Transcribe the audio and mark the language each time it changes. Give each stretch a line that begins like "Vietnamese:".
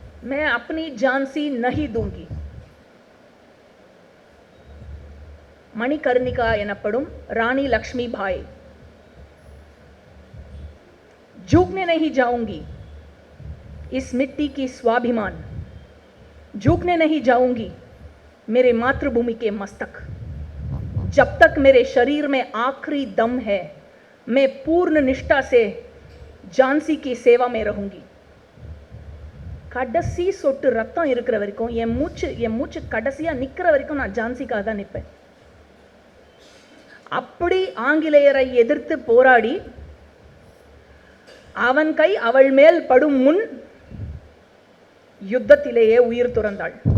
Hindi: मैं अपनी झांसी नहीं दूंगी.
Tamil: மணிகர்ணிகா எனப்படும் ராணி லக்ஷ்மி பாய்
Hindi: झुकने नहीं जाऊंगी इस मिट्टी की स्वाभिमान, झुकने नहीं जाऊंगी मेरे मातृभूमि के मस्तक, जब तक मेरे शरीर में आखिरी दम है मैं पूर्ण निष्ठा से झांसी की सेवा में रहूंगी.
Tamil: கடைசி சொட்டு ரத்தம் இருக்கிற வரைக்கும் என் மூச்சு கடைசியா நிக்கிற வரைக்கும் நான் ஜான்சிக்காக தான் நிற்பேன். அப்படி ஆங்கிலேயரை எதிர்த்து போராடி அவன் கை அவள் மேல் படும் முன் யுத்தத்திலேயே உயிர் துறந்தாள்.